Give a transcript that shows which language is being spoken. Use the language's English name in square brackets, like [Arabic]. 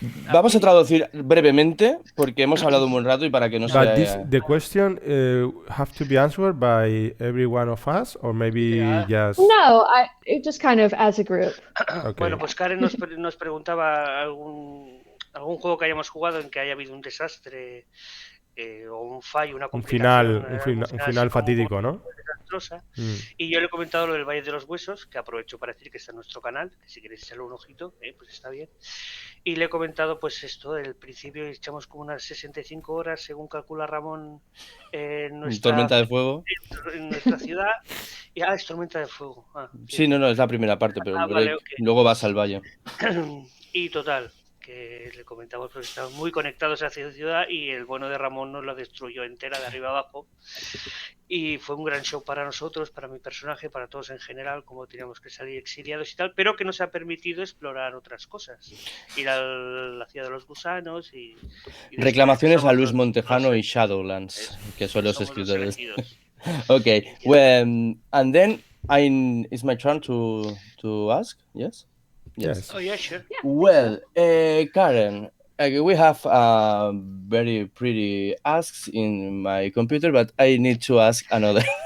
[Spanish] Vamos a traducir brevemente porque hemos hablado un buen rato y para que no [English] But [Spanish] sea... [English] the question have to be answered by every one of us, or maybe just... No, it just kind of as a group. Okay. [Spanish] Bueno, pues Karen nos preguntaba algún juego que hayamos jugado en que haya habido un desastre o un fallo, una complicación. Un final fatídico, ¿no? Desastrosa. Y yo le he comentado lo del Valle de los Huesos, que aprovecho para decir que está en nuestro canal, que si queréis echarle un ojito, pues está bien. Y le he comentado pues esto, del principio echamos como unas 65 horas, según calcula Ramón, en nuestra... Tormenta de fuego. En nuestra ciudad. Y, es Tormenta de Fuego. Sí, no, es la primera parte, pero vale, okay. Luego vas al valle. Y total, que le comentamos porque estaban muy conectados hacia la ciudad y el bueno de Ramón nos la destruyó entera de arriba abajo. Y fue un gran show para nosotros, para mi personaje, para todos en general, como teníamos que salir exiliados y tal, pero que nos ha permitido explorar otras cosas. Ir a la ciudad de los gusanos y reclamaciones a Luis Montejano y Shadowlands, que son los escritores. [English] Okay, well, and then it's my turn to ask, yes? Yes. Oh, yeah, sure. Yeah, Well, Karen, we have very pretty asks in my computer, but I need to ask another.